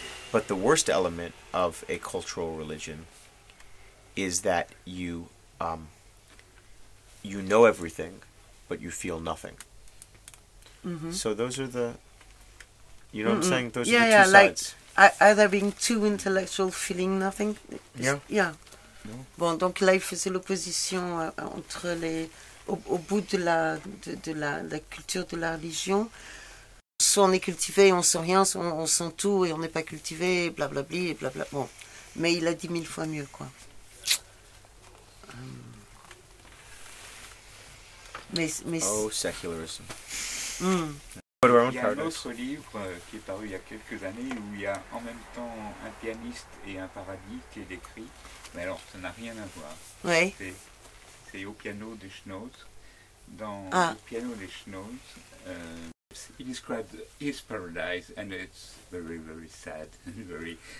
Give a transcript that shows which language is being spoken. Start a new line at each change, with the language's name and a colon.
English: But the worst element of a cultural religion is that you know everything, but you feel nothing. So those are the, you know what I'm saying? Those are the two sides. Either being too intellectual, feeling nothing. Yeah.
French: Bon, donc là, il faisait l'opposition entre au bout de la culture de la religion. Soit on est cultivé, on sent rien, soit on sent tout et on n'est pas cultivé, blablabli, et blabla. Bon, mais il a dit 1000 fois mieux, quoi. Mais
English: Oh, secularism.
French: Il y a un autre livre qui est paru il y a quelques années où il y a en même temps un pianiste et un paradis qui est décrit. Mais alors, ça n'a rien à voir. Ouais. C'est au piano des Schnoz. Dans le piano des Schnoz,
English: he describes his paradise and it's very, very sad and very...